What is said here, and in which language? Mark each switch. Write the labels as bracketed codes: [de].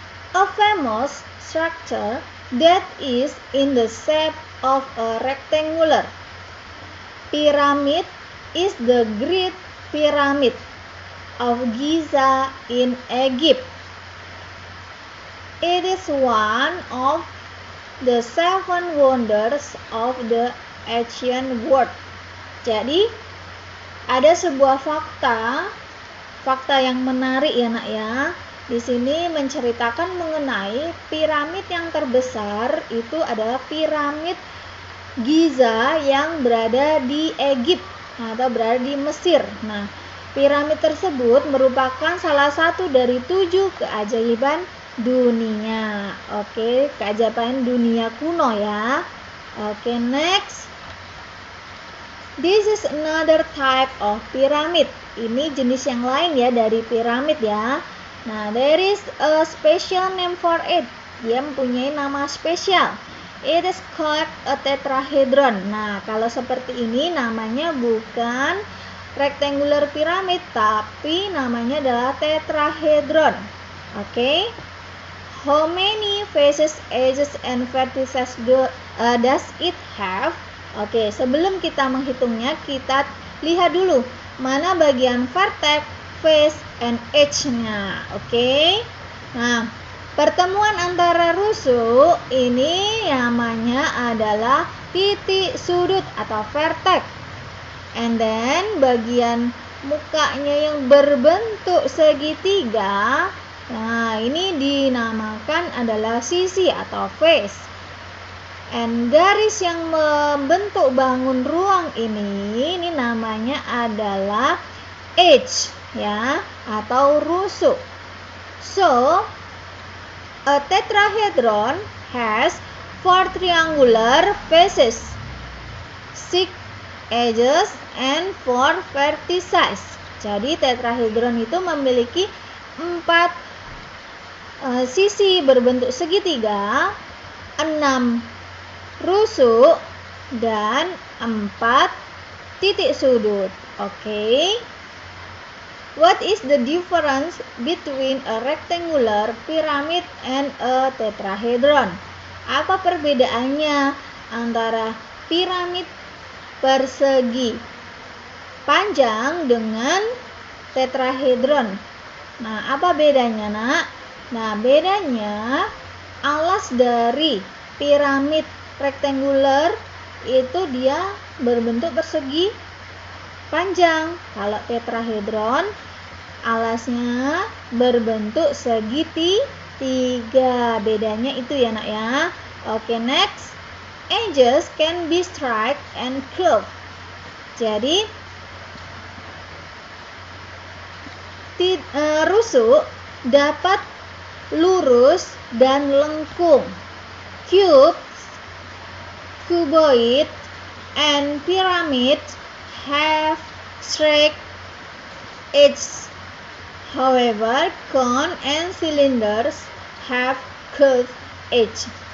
[en] A famous structure that is in the shape of a rectangular pyramid is the Great Pyramid of Giza in Egypt. It is one of the 7 wonders of the ancient world. Jadi [id] ada sebuah fakta yang menarik ya nak ya. Di sini menceritakan mengenai piramid yang terbesar itu adalah piramid Giza yang berada di Egypt atau berada di Mesir. Nah, piramid tersebut merupakan salah satu dari 7 keajaiban dunia. Oke, keajaiban dunia kuno ya. Oke, next. [en] This is another type of pyramid. [id] Ini jenis yang lain ya dari piramid ya. [en] Nah, there is a special name for it. [id] Dia mempunyai nama spesial. [en] It is called a tetrahedron. [id] Nah, kalau seperti ini namanya bukan rectangular pyramid, tapi namanya adalah tetrahedron. Oke. [en] How many faces, edges, and vertices does it have? [id] Oke, sebelum kita menghitungnya, kita lihat dulu mana bagian [en] vertex, face, and edge-nya. [id] Oke. Nah, pertemuan antara rusuk ini namanya adalah titik sudut atau vertex. And then bagian mukanya yang berbentuk segitiga, nah ini dinamakan adalah sisi atau face. And garis yang membentuk bangun ruang ini namanya adalah edge ya, atau rusuk. [en] So, a tetrahedron has 4 triangular faces, 6 edges, and 4 vertices. [id] Jadi tetrahedron itu memiliki 4 sisi berbentuk segitiga, 6 rusuk, dan 4 titik sudut. Oke. [en] What is the difference between a rectangular pyramid and a tetrahedron? [id] Apa perbedaannya antara piramid persegi panjang dengan tetrahedron? Nah, apa bedanya, nak? Nah, bedanya alas dari piramid rectangular itu dia berbentuk persegi panjang. Kalau tetrahedron alasnya berbentuk segitiga. Bedanya itu ya nak ya. Oke, next. [en] Edges can be straight and curved. [id] Jadi rusuk dapat lurus dan lengkung. [en] Cubes, cuboid, and pyramids have straight edges. However, cone and cylinders have curved edge.